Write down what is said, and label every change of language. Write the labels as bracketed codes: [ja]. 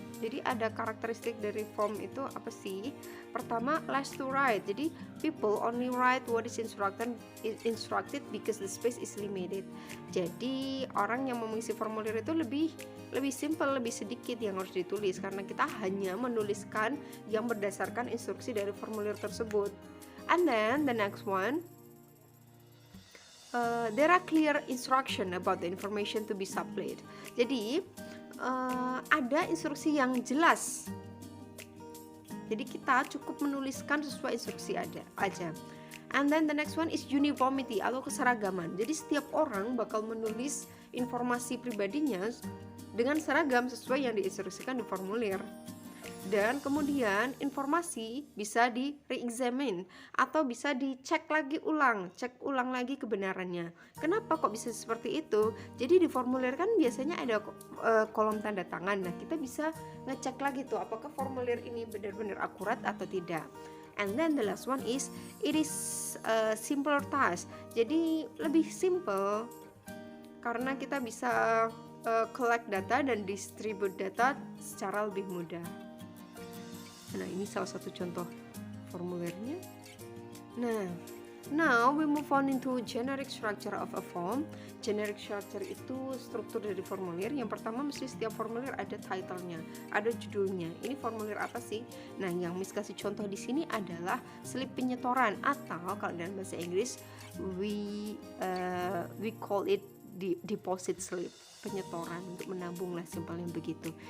[id] Jadi ada karakteristik dari form itu apa sih? Pertama, [en] less to write. [id] Jadi [en] people only write what is instructed because the space is limited. [id] Jadi orang yang mengisi formulir itu lebih simple, lebih sedikit yang harus ditulis karena kita hanya menuliskan yang berdasarkan instruksi dari formulir tersebut. [en] And then the next one, there are clear instruction about the information to be supplied. [id] Jadi ada instruksi yang jelas. Jadi kita cukup menuliskan sesuai instruksi aja. [en] And then the next one is uniformity [id] atau keseragaman. Jadi setiap orang bakal menulis informasi pribadinya dengan seragam sesuai yang diinstruksikan di formulir. Dan kemudian informasi bisa di re-examine atau bisa dicek lagi ulang, cek ulang lagi kebenarannya. Kenapa kok bisa seperti itu? Jadi di formulir kan biasanya ada kolom tanda tangan. Nah, kita bisa ngecek lagi tuh apakah formulir ini benar-benar akurat atau tidak. [en] And then the last one is it is a simpler task. [id] Jadi lebih simple karena kita bisa collect data dan distribute data secara lebih mudah. Nah, ini salah satu contoh formulirnya. [en] Nah, now we move on into generic structure of a form. [id] Generic structure itu struktur dari formulir. Yang pertama, mesti setiap formulir ada title-nya, ada judulnya. Ini formulir apa sih? Nah, yang Miss kasih contoh di sini adalah slip penyetoran, atau kalau dalam bahasa Inggris [en] we call it deposit slip, [id] penyetoran untuk menabung lah, simpelnya begitu.